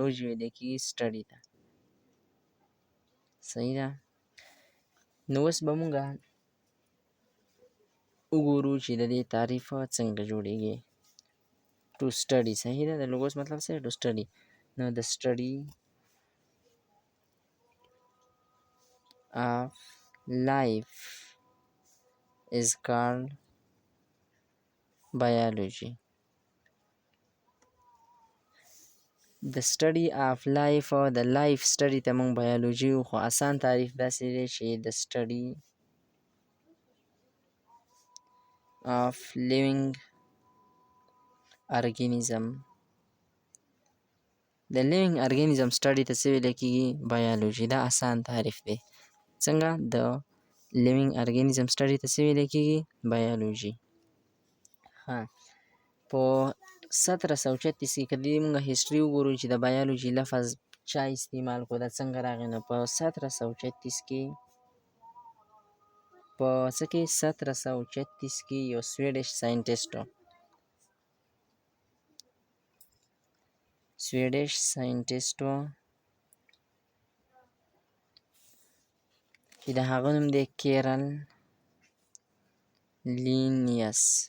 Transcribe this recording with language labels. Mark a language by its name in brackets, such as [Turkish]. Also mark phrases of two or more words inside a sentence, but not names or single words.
[Pashto] لوجي ویل کېږي سټډي ته. صحیح ده؟ نو اوس به مونږ وګورو چې د دې تعریف څنګه جوړیږي. [English] to study. [Pashto] صحیح ده؟ د لوګوس مطلب څه دی؟ [English] to study. [Pashto] نو د سټډي [English] of life is called biology. The study of life or the life study [Pashto] ته مونږ [English] biology [Pashto] خو آسان تعریف داسې دی چې [English] the study of living organism. The living organism study [Pashto] ته څه ویل کېږي؟ [English] biology. [Pashto] دا آسان تعریف دی. څنګه؟ د [English] living organism study [Pashto] ته څه ویل کېږي؟ biology. په 1736 کې که دې مونږ هسټري وګورو چې د بایولوژي لفظ چا استعمال کړو، دا څنګه راغی؟ نو په 1736 کې په څه کې 1736 کې یو سویډش ساینټسټ و چې د هغه نوم دی کیرل لینیس.